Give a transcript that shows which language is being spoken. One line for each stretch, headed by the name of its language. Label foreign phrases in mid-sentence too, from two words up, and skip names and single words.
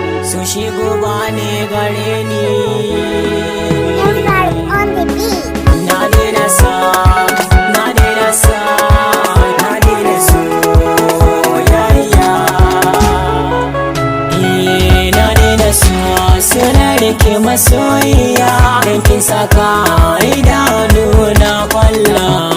Hausa: Su shigo ba ne gare ni.
English: Yes, sir, on the beat.
Hausa: Na daina sa, na daina sa, na daina soyayya. Eh, na daina sa, suna rike masoyiya. Dan kin saka idanu na kwalla.